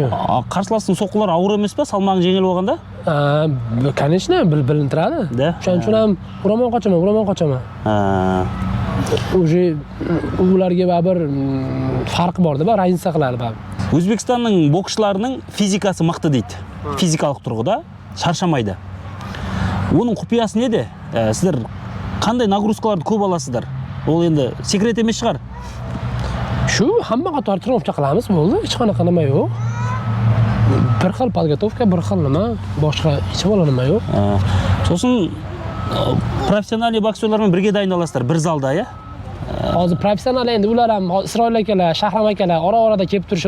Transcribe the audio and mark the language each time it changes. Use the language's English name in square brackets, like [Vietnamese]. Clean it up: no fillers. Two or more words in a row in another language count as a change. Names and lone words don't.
[Uzbek] Qarshilasining so'qqilari og'ir emas pa, salmog'i yengil bo'lganda? Конечно, bilinib turadi. Shuning uchun ham uraman qochaman. Уже ularga baribir farqi bor-da, raznica qiladi baribir. O'zbekistonning bokschilarning fizikasi mықты deydi. [Kazakh] Fizikалық тұрғыда шаршамайды. Оның құпиясы неде? Сіздер қандай нагрузкаларды көп аласыздар? Ол енді секрет емес шығар. [Uzbek] Shu hamma qator trenirovka qilamiz, bo'ldi. Hech qanaqa nima yo'q. bir xil podgotovka, bir xil nima, boshqa hech bola nima yo'q. So'sin professional boksyorlar bilan birga daynolasizlar bir zalda, ya? Hozir professional endi ular ham Isroil akalar, Shahram akalar ora-orada kelib turishadi.